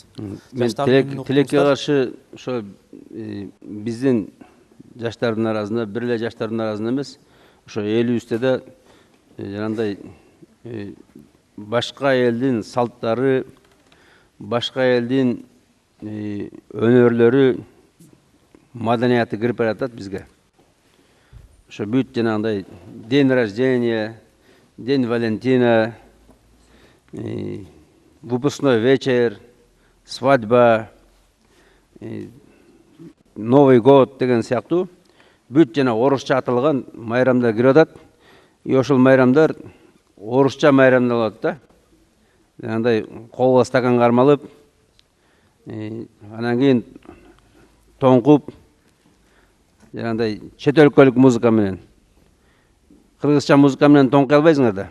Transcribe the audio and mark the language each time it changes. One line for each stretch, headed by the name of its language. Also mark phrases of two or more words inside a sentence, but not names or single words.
Kyrgyz: Мен тилекке каршы ошо биздин жаштардын арасында, бир эле жаштардын арасында эмес, ошо элибизде да жанагындай башка элдин салттары, башка элдин өнөрлөрү, маданияты кирип баратат бизге. Ошо бүт жанагындай
Russian: день рождения, день Валентина, выпускной вечер, свадьба, Новый год
Kyrgyz: деген сыяктуу бүт жана орусча аталган майрамдар кирип атат. И ошол майрамдар орусча майрамдар болот да. Жанагындай колго стакан кармалып, анан кийин тоңкуп, жанагындай чет өлкөлүк музыка менен, кыргызча музыка менен тоңкуй албайсыңар да.